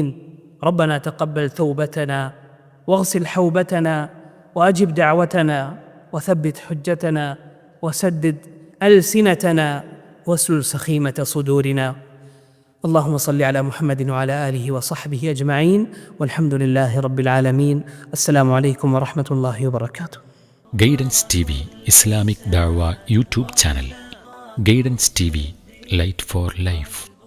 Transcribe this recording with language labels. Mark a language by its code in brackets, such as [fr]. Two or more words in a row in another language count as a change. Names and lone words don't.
[ar] ربنا تقبل توبتنا واغسل حوبتنا وأجب دعوتنا وثبت حجتنا وسدد ألسنتنا واسلل سخيمة صدورنا. اللهم صل على محمد وعلى آله وصحبه أجمعين، والحمد لله رب العالمين. السلام عليكم ورحمة الله وبركاته. [en] Guidance TV Islamic Dawah YouTube Channel. Guidance TV, Light for Life.